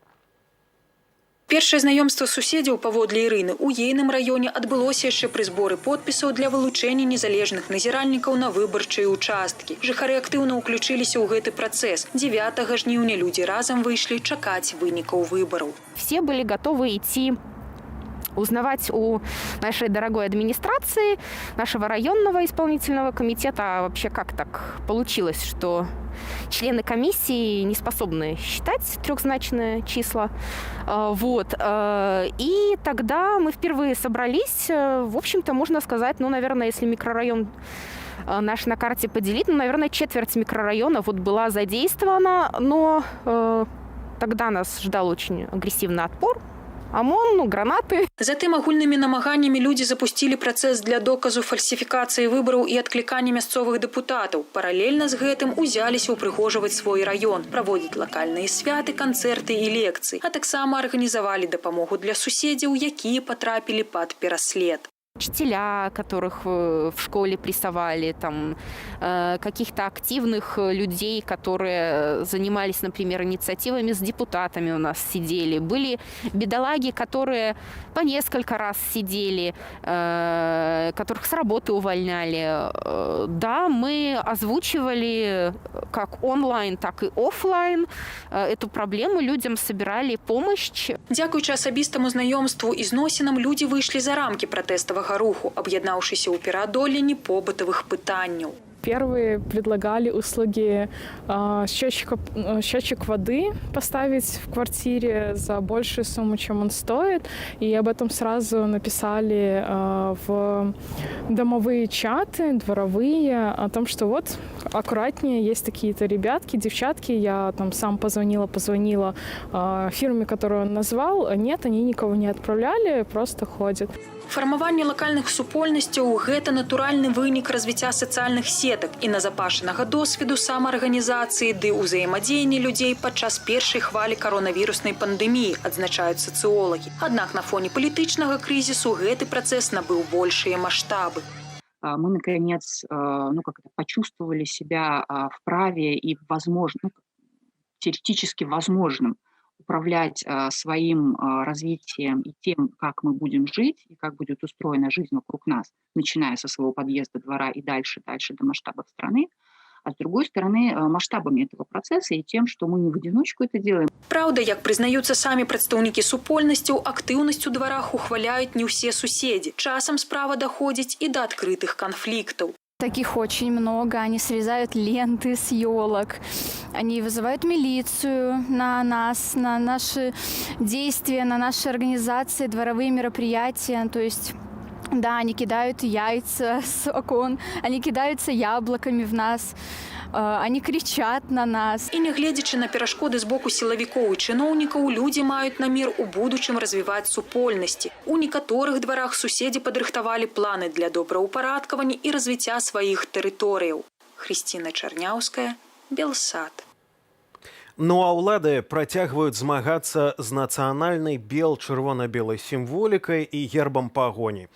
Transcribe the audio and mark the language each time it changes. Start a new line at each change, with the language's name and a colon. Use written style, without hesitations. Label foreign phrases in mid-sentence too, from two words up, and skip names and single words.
Belarusian: Першае знаёмства суседзяў паводле Ірыны ў ейным раёне адбылося яшчэ пры зборы подпісаў для вылучэння незалежных назіральнікаў на выбарчыя ўчасткі. Жыхары актыўна ўключыліся ў гэты працэс. 9 жніўня людзі разам выйшлі чакаць вынікаў выбараў.
Russian: Все были готовы идти узнавать у нашей дорогой администрации, нашего районного исполнительного комитета, а вообще как так получилось, что члены комиссии не способны считать трехзначные числа. Вот. И тогда мы впервые собрались. В общем-то, можно сказать, ну, наверное, если микрорайон наш на карте поделить, ну, наверное, четверть микрорайона вот была задействована, но тогда нас ждал очень агрессивный отпор. ОМОН, гранаты.
Belarusian: Затым агульнымі намаганнямі людзі запусцілі працэс для доказу фальсіфікацыі выбараў і адклікання мясцовых дэпутатаў. Паралельна з гэтым узяліся ўпрыгожваць свой раён, праводзіць лакальныя святы, канцэрты і лекцыі, а таксама арганізавалі дапамогу для суседзяў, якія патрапілі пад пераслед.
Russian: Учителя, которых в школе прессовали, там, каких-то активных людей, которые занимались, например, инициативами с депутатами у нас сидели. Были бедолаги, которые по несколько раз сидели, которых с работы увольняли. Да, мы озвучивали как онлайн, так и офлайн эту проблему, людям собирали помощь.
Belarusian: Дзякуючы асабістаму знаёмству і зносінам людзі выйшлі за рамкі пратэставага руху, аб'яднаўшыся ў пераадоленні побытавых пытанняў.
Russian: Первые предлагали услуги счетчик воды поставить в квартире за большую сумму, чем он стоит. И об этом сразу написали в домовые чаты, дворовые, о том, что вот аккуратнее, есть такие-то ребятки, девчатки. Я там сам позвонила фирме, которую он назвал. Нет, они никого не отправляли, просто ходят.
Belarusian: Фармаванне лакальных супольнасцяў – гэта натуральны вынік развіцця сацыяльных сетак і назапашанага досведу самаарганізацыі ды ўзаемадзеяння людзей падчас першай хвалі каронавіруснай пандэміі, адзначаюць сацыолагі. Аднак на фоне палітычнага крызісу гэты працэс набыў большыя маштабы.
Russian: Мы, наконец, почувствовали себя вправе и теоретически возможным управлять своим развитием и тем, как мы будем жить, и как будет устроена жизнь вокруг нас, начиная со своего подъезда, двора и дальше до масштабов страны, а с другой стороны, масштабами этого процесса и тем, что мы не в одиночку это делаем.
Belarusian: Праўда, як прызнаюцца самі прадстаўнікі супольнасцяў, актыўнасць у дварах ухваляюць не ўсе суседзі. Часам справа даходзіць і да адкрытых канфліктаў.
Russian: Таких очень много. Они срезают ленты с елок. Они вызывают милицию на нас, на наши действия, на наши организации, дворовые мероприятия. То есть, да, они кидают яйца с окон, они кидаются яблоками в нас. Они кричат на нас.
Belarusian: І нягледзячы на перашкоды з боку сілавікоў і чыноўнікаў, людзі маюць намер у будучым развіваць супольнасці. У некаторых дварах суседзі падрыхтавалі планы для добраўпарадкавання і развіцця сваіх тэрыторыяў. Хрысціна Чарняўская, Белсад. Ну а ўлады працягваюць змагацца з нацыянальнай бел-чырвона-белай сімволікай і гербам пагоні.